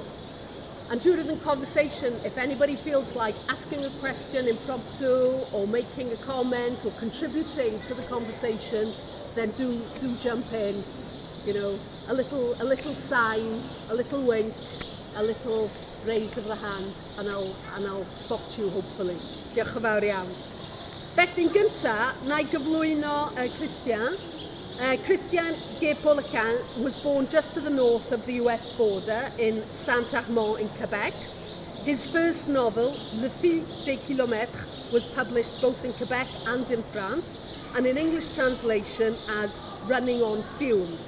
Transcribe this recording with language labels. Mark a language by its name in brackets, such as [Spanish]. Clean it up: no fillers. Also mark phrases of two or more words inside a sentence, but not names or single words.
[English] And during the conversation, if anybody feels like asking a question impromptu or making a comment or contributing to the conversation, then do jump in. You know, a little sign, a little wink, a little raise of the hand, and I'll spot you hopefully. [Welsh] Diolch yn fawr iawn. Felly'n gyntaf, na I gyflwyno Christian. [English] Christian Guay-Poliquin was born just to the north of the US border in Saint-Armand in Quebec. His first novel, Le Fil des Kilomètres, was published both in Quebec and in France, and in English translation as Running on Fumes.